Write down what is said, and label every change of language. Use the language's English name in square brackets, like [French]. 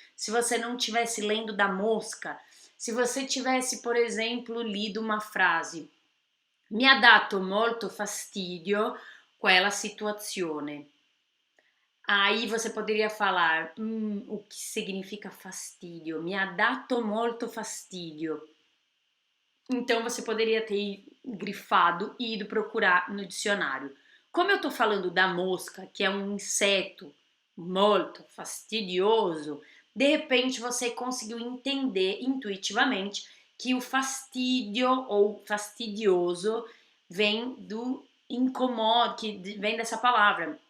[Portuguese] Se você não estivesse lendo da mosca, se você tivesse, por exemplo, lido uma frase, [Italian] mi ha dato molto fastidio quella situazione. [Portuguese] Aí você poderia falar, o que significa fastidio? [Italian] Mi ha dato molto fastidio. [Portuguese] Então você poderia ter grifado e ido procurar no dicionário. Como eu tô falando da mosca, que é um inseto [Italian] molto fastidioso, [Portuguese] de repente você conseguiu entender intuitivamente que o fastidio ou fastidioso vem do incomodo, que vem dessa palavra.